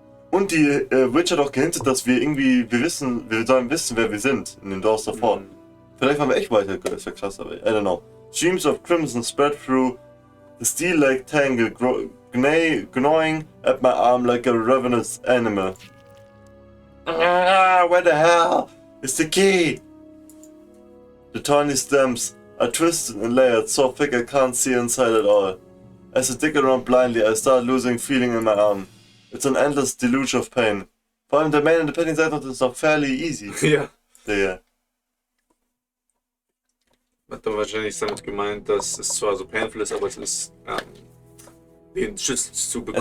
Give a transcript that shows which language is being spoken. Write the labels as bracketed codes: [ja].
[de] Und die Witch hat auch gehintet, dass wir irgendwie, wir sollen wissen, wer wir sind in den Doors davor. Vielleicht waren wir echt weiter, das wäre krass, aber [en] I don't know. Streams of crimson spread through the steel-like tangle, gnawing at my arm like a ravenous animal. Where the hell is the key? The tiny stems are twisted and layered, so thick I can't see inside at all. As I dig around blindly, I start losing feeling in my arm. It's an endless deluge of pain. [de] Vor allem der Main und der Padding Seite ist noch [en] fairly easy. [de] Ja. Digga. Hat dann wahrscheinlich damit gemeint, dass es zwar so painful ist, aber es ist den Schlüssel zu bekommen.